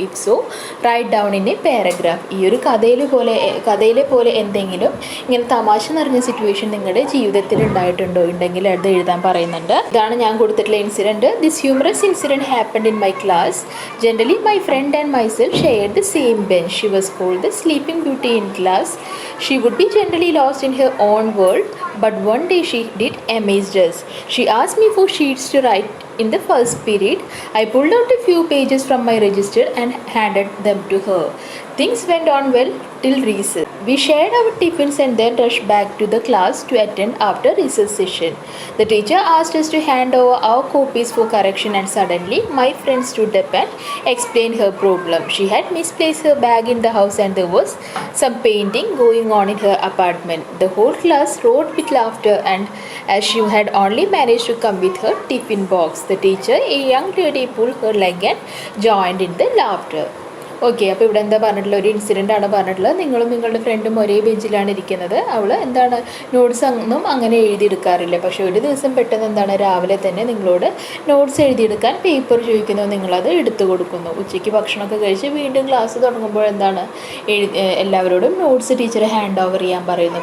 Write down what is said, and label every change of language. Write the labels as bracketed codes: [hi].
[en] If so write down in a paragraph. [ml] ഈ ഒരു കഥയിലെ പോലെ എന്തെങ്കിലും ഇങ്ങനെ തമാശ നിറഞ്ഞ സിറ്റുവേഷൻ നിങ്ങളുടെ ജീവിതത്തിൽ ഉണ്ടായിട്ടുണ്ടോ? ഉണ്ടെങ്കിൽ അത് എഴുതാൻ പറയുന്നുണ്ട്. ഇതാണ് ഞാൻ കൊടുത്തിട്ടുള്ള incident. [en] This humorous incident happened in my class. Generally my friend and myself shared the same bench. She was called the sleeping beauty in class. She would be generally lost in her own world, but one day she did amaze us. She asked me for sheets to write in the first period. I pulled out a few pages from my register and handed them to her. Things went on well till recess. We shared our tiffins and then rushed back to the class to attend after recess session. The teacher asked us to hand over our copies for correction, and suddenly my friend stood up and explained her problem. She had misplaced her bag in the house and there was some painting going on in her apartment. The whole class roared with laughter, and as she had only managed to come with her tiffin box, the teacher, a young lady, pulled her leg and joined in the laughter. [ml] Okay, അപ്പോൾ ഇവിടെ എന്താ പറഞ്ഞിട്ടുള്ള ഒരു incident ആണ് പറഞ്ഞിട്ടുള്ളത്. നിങ്ങളും നിങ്ങളുടെ ഫ്രണ്ടും ഒരേ ബെഞ്ചിലാണ് ഇരിക്കുന്നത്. അവൾ എന്താണ് നോട്ട്സ് ഒന്നും അങ്ങനെ എഴുതിയെടുക്കാറില്ല. പക്ഷേ ഒരു ദിവസം പെട്ടെന്ന് എന്താണ് രാവിലെ തന്നെ നിങ്ങളോട് നോട്ട്സ് എഴുതിയെടുക്കാൻ പേപ്പർ ചോദിക്കുന്നു. നിങ്ങളത് എടുത്തു കൊടുക്കുന്നു. ഉച്ചയ്ക്ക് ഭക്ഷണമൊക്കെ കഴിച്ച് വീണ്ടും ക്ലാസ് തുടങ്ങുമ്പോൾ എന്താണ് എല്ലാവരോടും നോട്ട്സ് ടീച്ചർ ഹാൻഡ് ഓവർ ചെയ്യാൻ പറയുന്നു.